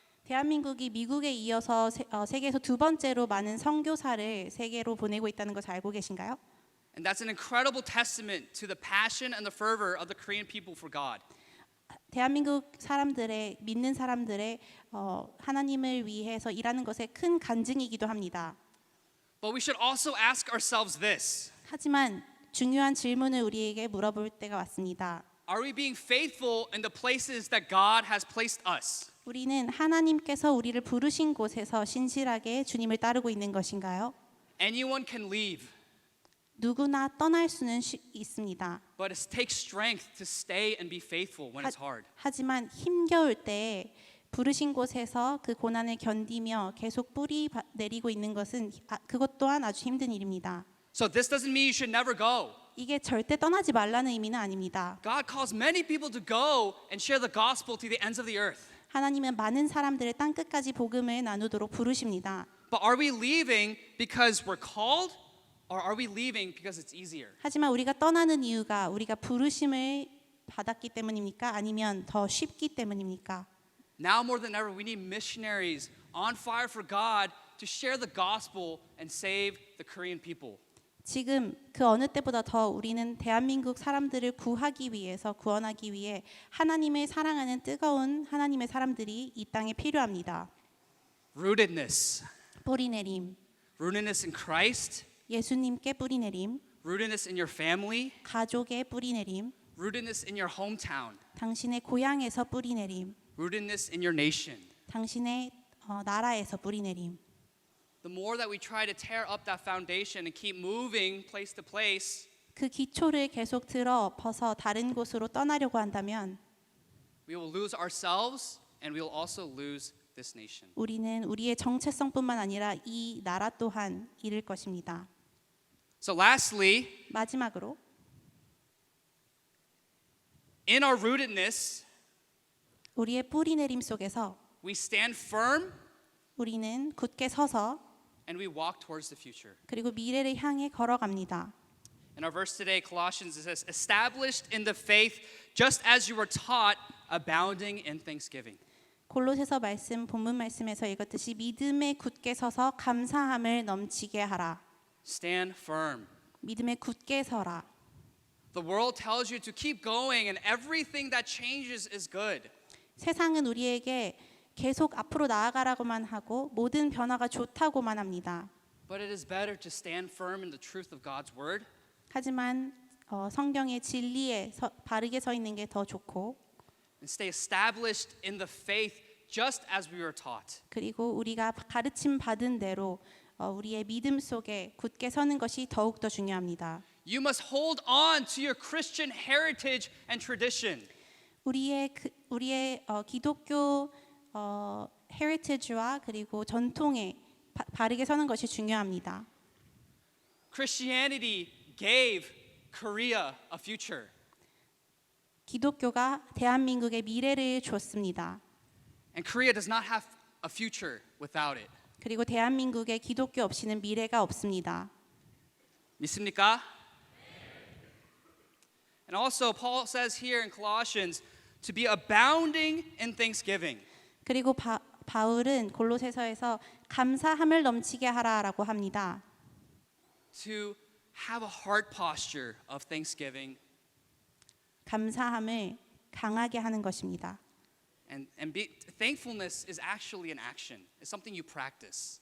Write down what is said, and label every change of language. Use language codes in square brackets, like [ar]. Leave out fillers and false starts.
[ko] 대한민국이 미국에 이어서 세계에서 두 번째로 많은 선교사를 세계로 보내고 있다는 것을 알고 계신가요? [en] And that's an incredible testament to the passion and the fervor of the Korean people for God. [ko] 대한민국 사람들의 믿는 사람들의 하나님을 위해서 일하는 것에 큰 간증이기도 합니다. [en] But we should also ask ourselves this. [ko] 하지만 중요한 질문을 우리에게 물어볼 때가 왔습니다. [en] Are we being faithful in the places that God has placed us? [ko] 우리는 하나님께서 우리를 부르신 곳에서 신실하게 주님을 따르고 있는 것인가요? [en] Anyone can leave, [ko] 누구나 떠날 수는 있습니다. [en] but it takes strength to stay and be faithful when it's hard. [ko] 하지만 힘겨울 때 부르신 곳에서 그 고난을 견디며 계속 뿌리 내리고 있는 것은 그것 또한 아주 힘든 일입니다. [en] So this doesn't mean you should never go. [ko] 이게 절대 떠나지 말라는 의미는 아닙니다. [en] God calls many people to go and share the gospel to the ends of the earth. [ko] 하나님은 많은 사람들을 땅 끝까지 복음을 나누도록 부르십니다. [en] But are we leaving because we're called, or are we leaving because it's easier? [ko] 하지만 우리가 떠나는 이유가 우리가 부르심을 받았기 때문입니까? 아니면 더 쉽기 때문입니까? [en] Now more than ever, we need missionaries on fire for God to share the gospel and save the Korean people. [ko] 지금 그 어느 때보다 더 우리는 대한민국 사람들을 구원하기 위해 하나님을 사랑하는 뜨거운 하나님의 사람들이 이 땅에 필요합니다. [en] Rootedness. [ko] 뿌리내림, [en] Rootedness in Christ. [ko] 예수님께 뿌리내림, [en] Rootedness in your family. [ko] 가족의 뿌리내림, [en] Rootedness in your hometown. [ko] 당신의 고향에서 뿌리내림, [en] Rootedness in your nation. [ko] 당신의 나라에서 뿌리내림. [en] The more that we try to tear up that foundation and keep moving place to place, [ko] 그 기초를 계속 엎어서 다른 곳으로 떠나려고 한다면 [en] we will lose ourselves and we will also lose this nation. [ko] 우리는 우리의 정체성뿐만 아니라 이 나라 또한 잃을 것입니다. [en] So lastly, [ko] 마지막으로 [en] in our rootedness, [ko] 우리의 뿌리내림 속에서 [en] we stand firm [ko] 우리는 굳게 서서 [en] and we walk towards the future. [ko] 그리고 미래를 향해 걸어갑니다. [en] In our verse today, Colossians, it says, established in the faith, just as you were taught, abounding in thanksgiving. [ko] 골로새서 본문 말씀에서 읽었듯이 믿음에 굳게 서서 감사함을 넘치게 하라. [en] Stand firm. [ko] 믿음에 굳게 서라. [en] The world tells you to keep going, and everything that changes is good. [ko] 세상은 우리에게 계속 앞으로 나아가라고만 하고 모든 변화가 좋다고만 합니다. [en] But it is better to stand firm in the truth of God's word [ko] 하지만 성경의 진리에 바르게 서 있는 게 더 좋고 [en] and stay established in the faith just as we were taught. [ko] 그리고 우리가 가르침 받은 대로 우리의 믿음 속에 굳게 서는 것이 더욱 더 중요합니다. [en] You must hold on to your Christian heritage and tradition. [ko] 우리의 기독교 헤리티지와 그리고 전통에 바르게 서는 것이 중요합니다. [en] Christianity gave Korea a future. [ko] 기독교가 대한민국에 미래를 줬습니다. [en] And Korea does not have a future without it. [ko] 그리고 대한민국에 기독교 없이는 미래가 없습니다. 믿습니까? [en] And also Paul says here in Colossians to be abounding in thanksgiving. [ko] 그리고 바울은 골로새서에서 감사함을 넘치게 하라라고 합니다. [en] To have a heart posture of thanksgiving [ko] 감사함을 강하게 하는 것입니다. [en] and thankfulness is actually an action. It's something you practice.